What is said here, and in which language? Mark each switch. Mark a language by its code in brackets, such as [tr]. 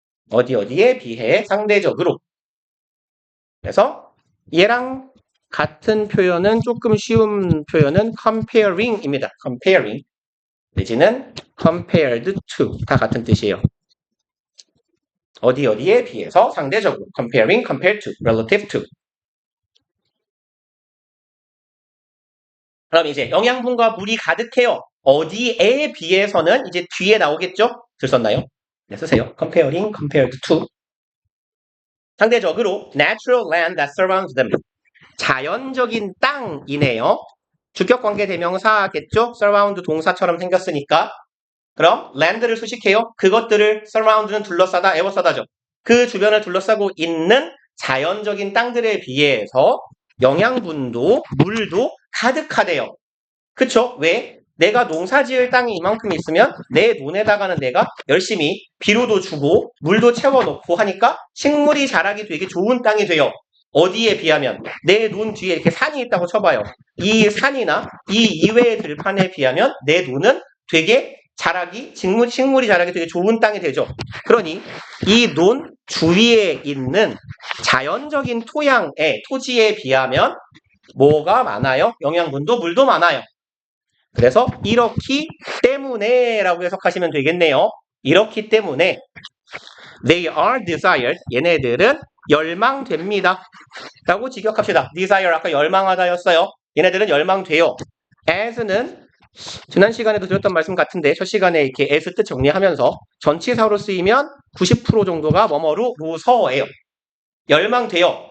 [ko] 어디 어디에 비해 상대적으로. 그래서 얘랑 같은 표현은 조금 쉬운 표현은 comparing입니다. comparing 내지는 [en] compared to [ko] 다 같은 뜻이에요. 어디 어디에 비해서 상대적으로 [en] comparing, compared to, relative to. [ko] 그럼 이제 영양분과 물이 가득해요. 어디에 비해서는 이제 뒤에 나오겠죠? 글 썼나요? 네, 쓰세요. [en] comparing, compared to. [ko] 상대적으로 [en] natural land that surrounds them. [ko] 자연적인 땅이네요. 주격관계 대명사겠죠? surround 동사처럼 생겼으니까. 그럼 land를 수식해요. 그것들을 surround는 둘러싸다, 에워싸다죠. 그 주변을 둘러싸고 있는 자연적인 땅들에 비해서 영양분도 물도 가득하대요. 그쵸? 왜? 내가 농사지을 땅이 이만큼 있으면 내 논에다가는 내가 열심히 비료도 주고 물도 채워놓고 하니까 식물이 자라기 되게 좋은 땅이 돼요. 어디에 비하면 내 논 뒤에 이렇게 산이 있다고 쳐봐요. 이 산이나 이 이외의 들판에 비하면 내 논은 되게 자라기, 식물이 자라기 되게 좋은 땅이 되죠. 그러니 이 논 주위에 있는 자연적인 토지에 비하면 뭐가 많아요? 영양분도 물도 많아요. 그래서 이렇기 때문에 라고 해석하시면 되겠네요. 이렇기 때문에 [en] they are desired. [ko] 얘네들은 열망됩니다. 라고 직역합시다. desire 아까 열망하다였어요. 얘네들은 열망돼요. as는 지난 시간에도 드렸던 말씀 같은데 첫 시간에 이렇게 as 뜻 정리하면서 전치사로 쓰이면 90% 정도가 뭐뭐로서예요. 열망돼요.